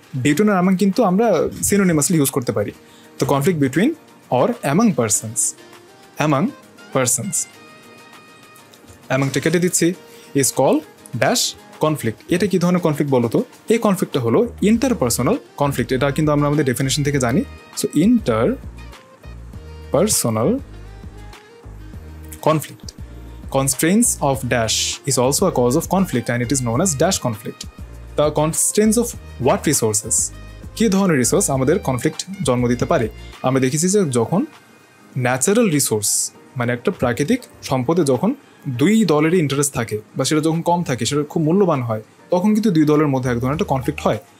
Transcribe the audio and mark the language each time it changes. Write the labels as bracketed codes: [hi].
[en] between আর among [bn] কিন্তু আমরা [en] synonymously use [bn] করতে পারি। [en] তো conflict between or among persons, among persons, অ্যামাংটা [bn] কেটে দিচ্ছি, [en] Is call dash conflict. [bn] এটা কি ধরনের কনফ্লিক্ট বলো তো? এই কনফ্লিক্টটা হলো ইন্টারপার্সোনাল কনফ্লিক্ট। এটা কিন্তু আমরা আমাদের ডেফিনেশন থেকে জানি। [en] So interpersonal conflict, constraints of dash is also a cause of conflict and it is known as dash conflict. The constraints of what resources? [bn] কি ধরনের রিসোর্স আমাদের কনফ্লিক্ট জন্ম দিতে পারে? আমরা দেখেছি যে যখন ন্যাচারাল রিসোর্স মানে একটা প্রাকৃতিক সম্পদে যখন দুই দলেরই ইন্টারেস্ট থাকে বা সেটা যখন কম থাকে, সেটা খুব মূল্যবান হয়, তখন কিন্তু দুই দলের মধ্যে এক ধরনের একটা কনফ্লিক্ট হয়।